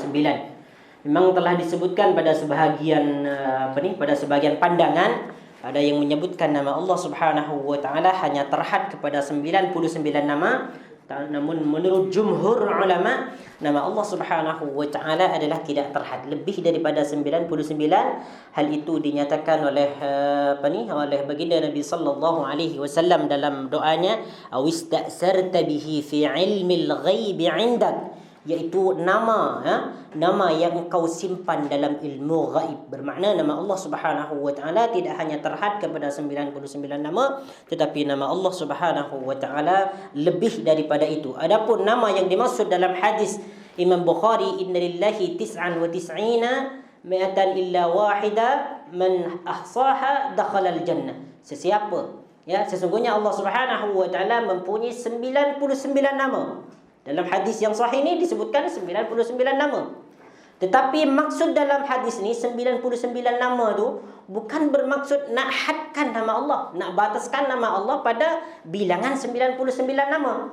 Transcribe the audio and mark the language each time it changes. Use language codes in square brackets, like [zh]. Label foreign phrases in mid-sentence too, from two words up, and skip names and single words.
[ms] Memang telah disebutkan pada sebahagian pada sebahagian pandangan, ada yang menyebutkan nama Allah [ar] سبحانه وتعالى [ms] hanya terhad kepada 99 nama. Namun menurut jumhur ulama, nama Allah [ar] سبحانه وتعالى [ms] adalah tidak terhad, lebih daripada 99. Hal itu dinyatakan oleh oleh baginda Nabi [ar] صلى الله عليه وسلم [ms] dalam doanya, [ar] أو استأثرت به في علم الغيب عندك, [ms] iaitu nama yang kau simpan dalam ilmu ghaib. Bermakna nama Allah [ar] سبحانه وتعالى [ms] tidak hanya terhad kepada 99 nama, tetapi nama Allah [ar] سبحانه وتعالى [ms] lebih daripada itu. Adapun nama yang dimaksud dalam hadis Imam Bukhari, [ar] إن لله 99 مائة إلا واحدة من أحصاها دخل الجنة. [ms] Sesungguhnya Allah [ar] سبحانه وتعالى [ms] mempunyai 99 nama. Dalam hadis yang sahih ini disebutkan 99 nama. Tetapi maksud dalam hadis ni 99 nama tu bukan bermaksud nak hadkan nama Allah, nak bataskan nama Allah pada bilangan 99 nama.